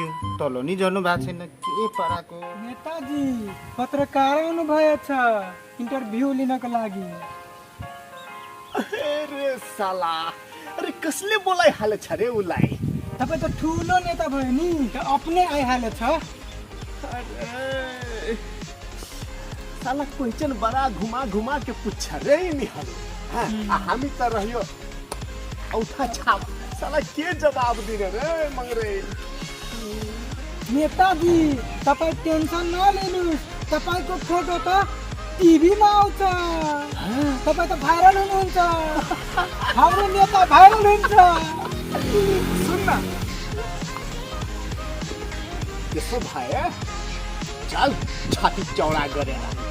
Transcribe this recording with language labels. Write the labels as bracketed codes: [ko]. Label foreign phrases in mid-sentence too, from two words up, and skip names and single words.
[ne] तल नि झर्नु भएको छैन, के पराको? नेताजी पत्रकार आउनु भएछ इन्टरभ्यू लिनको लागि। अरे साला, अरे कसले बोलाइहालेछ रे उसलाई? तपाईँ त ठुलो नेता भयो नि, त आफ्नै आइहालेछ। [hi] अरे साला क्वेश्चन बड़ा घुमा घुमा के पूछ रे निहल। [ne] हामी त रह्यो औठा छाप, साला के जवाब दिने रे मंगरे? नेताजी तपाईँ टेन्सन नलिनुहोस्, तपाईँको फोटो त टिभीमा आउँछ, तपाईँ त भाइरल हुनुहुन्छ, हाम्रो नेता भाइरल हुन्छ। सुन न, यसो भए चल छाती चौडा गरेर